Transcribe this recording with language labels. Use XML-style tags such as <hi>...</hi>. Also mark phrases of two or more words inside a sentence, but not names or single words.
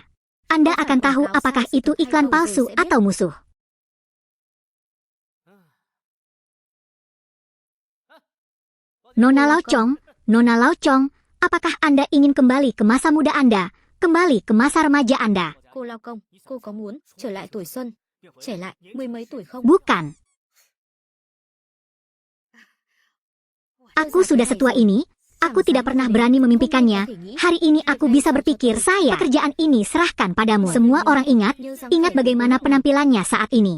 <id>Anda akan tahu apakah itu iklan palsu atau musuh. Nona Lao Chong, apakah Anda ingin kembali ke masa muda Anda, kembali ke masa remaja Anda?</id> <vi>Cô Lao Công, cô có muốn trở lại tuổi xuân, trẻ lại mười mấy tuổi không?</vi> <id>Bukan. Aku sudah setua ini, aku tidak pernah berani memimpikannya. Hari ini aku bisa berpikir pekerjaan ini serahkan padamu. Semua orang ingat bagaimana penampilannya saat ini.</id>